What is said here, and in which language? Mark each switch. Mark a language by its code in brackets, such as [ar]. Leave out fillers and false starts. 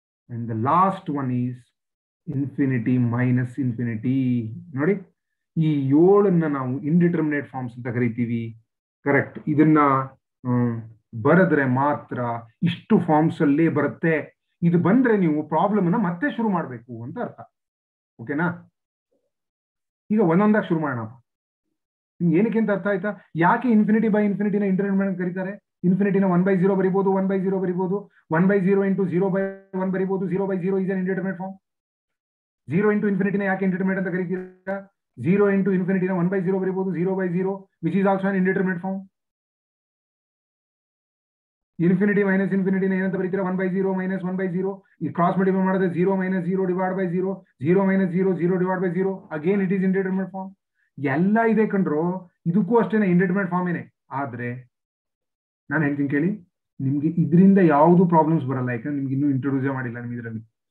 [en] And the last one is infinity minus infinity. [kn] ನೋಡಿ, ಈ 7 ನಾವು ಇಂಡಿಟರ್ಮಿನೇಟ್ ಫಾರ್ಮ್ಸ್ ಅಂತ ಕರಿತೀವಿ. ಕರೆಕ್ಟ್. ಇದನ್ನ ಬರೆದ್ರೆ ಮಾತ್ರ ಇಷ್ಟು ಫಾರ್ಮ್ಸ್ ಅಲ್ಲೇ ಬರುತ್ತೆ. ಇದು ಬಂದ್ರೆ ನೀವು ಪ್ರಾಬ್ಲಮ್ ಅನ್ನ ಮತ್ತೆ ಶುರು ಮಾಡಬೇಕು ಅಂತ ಅರ್ಥ. ಓಕೆನಾ? ಈಗ ಒಂದೊಂದಾಗಿ ಶುರು ಮಾಡೋಣ. ನಿಮ್ಗೆ ಏನಕ್ಕೆ ಅಂತ ಅರ್ಥ ಆಯ್ತಾ? ಯಾಕೆ ಇನ್ಫಿನಿಟಿ/ಇನ್ಫಿನಿಟಿನ ಇಂಡಿಟರ್ಮಿನೇಟ್ ಕರೀತಾರೆ? ಇನ್ಫಿನಿಟಿನ 1/0 ಬರಿಬಹುದು, 1/0 ಬರಿಬಹುದು, 1/0 into 0/1 ಬರಿಬಹುದು. [en] 0/0 is an indeterminate form. [kn] 0 into infinity ಯಾಕೆ ಇಂಡಿಟರ್ಮಿನೇಟ್ ಅಂತ ಕರೀತೀರಾ? [en] 0 into infinity 1/0 [kn] ಬರೀಬಹುದು. [en] 0/0 which is also an indeterminate form. [kn] Infinity minus ಇನ್ಫಿನಿಟಿನ ಏನಂತ ಬರೀತೀರಾ? 1/0 ಮೈನಸ್ 1/0. ಈ ಕ್ರಾಸ್ ಮಲ್ಟಿಪ್ಲೈ ಮಾಡಿದ್ರೆ 0 - 0 divide by 0, 0 - 0 0 divide by 0. [en] Again it is indeterminate form. [kn] ಎಲ್ಲ ಇದೆ ಕಂಡ್ರು. ಇದಕ್ಕೂ ಅಷ್ಟೇನೆ ಇಂಡಿಟರ್ಮಿನೇಟ್ ಫಾರ್ಮ್ ಏನೆ. ಆದ್ರೆ ನಾನು ಹೇಳ್ತೀನಿ ಕೇಳಿ, ನಿಮ್ಗೆ ಇದರಿಂದ ಯಾವುದು ಪ್ರಾಬ್ಲಮ್ಸ್ ಬರಲ್ಲ. ಯಾಕಂದ್ರೆ ನಿಮ್ಗೆ ಇನ್ನೂ ಇಂಟ್ರೊಡ್ಯೂಸ್ ಮಾಡಿಲ್ಲ ನಿಮ್ಗೆ ಇದರಲ್ಲಿ.